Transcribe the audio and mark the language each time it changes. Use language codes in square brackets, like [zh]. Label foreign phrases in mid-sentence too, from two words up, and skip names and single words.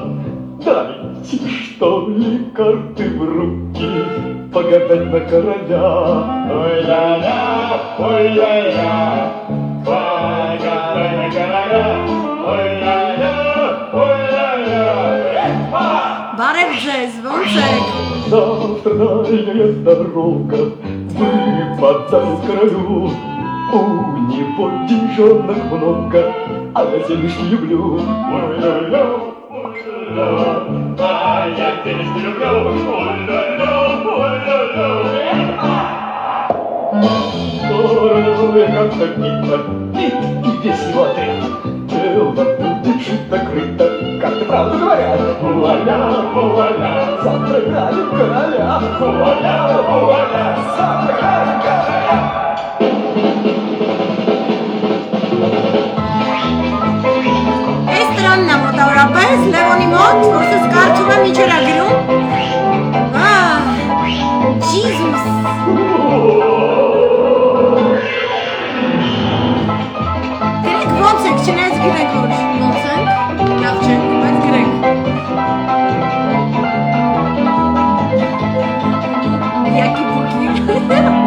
[ru] Дайте, что ли, карты в руки, погадать на короля. Ой-ля-ля, ой-ля-ля, погадай на короля. Ой-ля-ля, ой-ля-ля. [hy] Բարև ձեզ, ոնց եք? [ru] Завтра дальняя дорога выпадает королю. У него деньжонок много, а я денежки люблю. Ой-ля-ля, ой-ля-ля, а я денежки люблю. Ой-ля-ля, ой-ля-ля. Здорово, как Питер, Пит и весь его отряд. Дело будет шито-крыто, как ты правду говорят. Вуаля, вуаля, завтра играем короля. Вуаля, вуаля, завтра играем короля. [hy] Այս տրամն է մոտավորապես Լևոնի մոտ, որսս կարդում եմ ինչ էր ագրում։ Jesus։ Գրեք ոնց եք, չնայած գրեք որ ոնց ենք, լավ չենք, բայց գրեք։ Յակի բուկի։